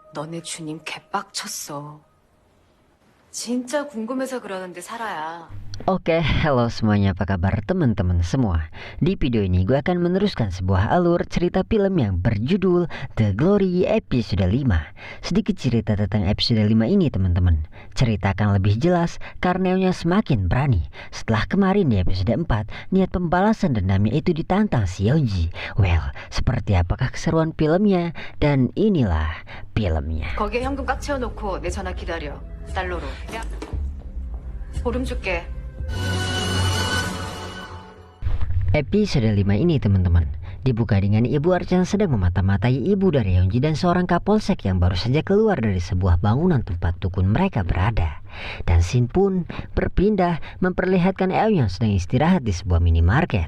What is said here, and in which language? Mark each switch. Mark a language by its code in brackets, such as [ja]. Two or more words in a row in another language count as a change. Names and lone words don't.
[ko] 너네 주님 개빡쳤어. 진짜 궁금해서 그러는데 사라야. [id] Oke, halo semuanya, apa kabar teman-teman semua? Di video ini gue akan meneruskan sebuah alur cerita film yang berjudul The Glory episode 5. Sedikit cerita tentang episode 5 ini teman-teman. Cerita akan lebih jelas karena Eunnya semakin berani. Setelah kemarin di episode 4, niat pembalasan dendamnya itu ditantang si Yeonji. Well, seperti apakah keseruan filmnya? Dan inilah filmnya. [ko] 거기에 현금 꽉 채워놓고 내 전화 기다려. 달러로. 야, 보름 줄게. [id] Episode 5 ini teman-teman dibuka dengan Ibu Archan sedang memata-matai ibu dari Yeonji dan seorang kapolsek yang baru saja keluar dari sebuah bangunan tempat dukun mereka berada. Dan scene pun berpindah memperlihatkan Eun yang sedang istirahat di sebuah minimarket.